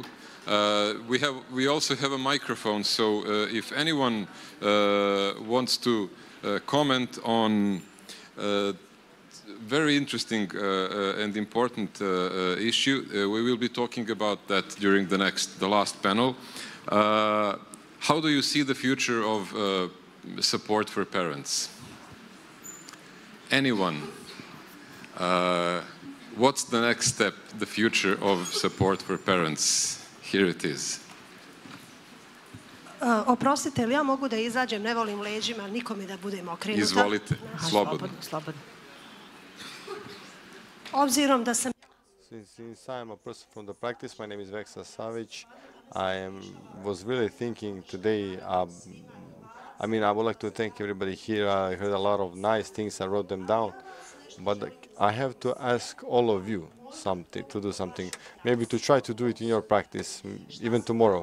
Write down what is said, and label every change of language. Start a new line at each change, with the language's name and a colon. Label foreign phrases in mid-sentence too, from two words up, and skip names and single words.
English: We also have a microphone, so if anyone wants to comment on very interesting and important issue, we will be talking about that during the last panel. How do you see the future of support for parents? Anyone? What's the next step, the future of support for parents? Here it is.
Serbian: Oprostite, ali ja mogu da izađem, ne volim leđima, nikome da budem okrenuta. Izvolite, slobodno. Obzirom da sam...
English: Since I am a person from the practice, my name is Veksa Savic. Was really thinking today, I mean, I would like to thank everybody here. I heard a lot of nice things, I wrote them down. But I have to ask all of you to do something, maybe to try to do it in your practice, even tomorrow.